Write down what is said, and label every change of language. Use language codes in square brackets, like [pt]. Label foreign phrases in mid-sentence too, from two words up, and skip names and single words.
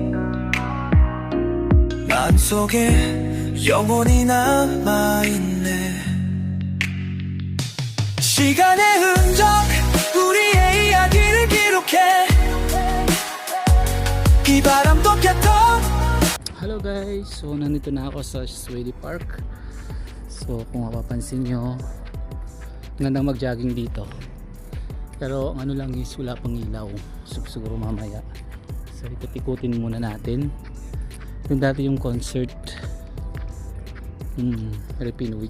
[ko] 마음속에 영원히 남아있네 시간의 흔적 우리의 이야기를 기록해 이 바람도 폈던. [en] Hello guys, [tl] so nandito na ako sa Swedy Park. So kung mapapansin nyo, gandang mag-jogging dito. Pero ang ano lang is wala pang ilaw. So siguro mamaya. So ikot-ikutin muna natin. Yung dati yung concert Philippine Week.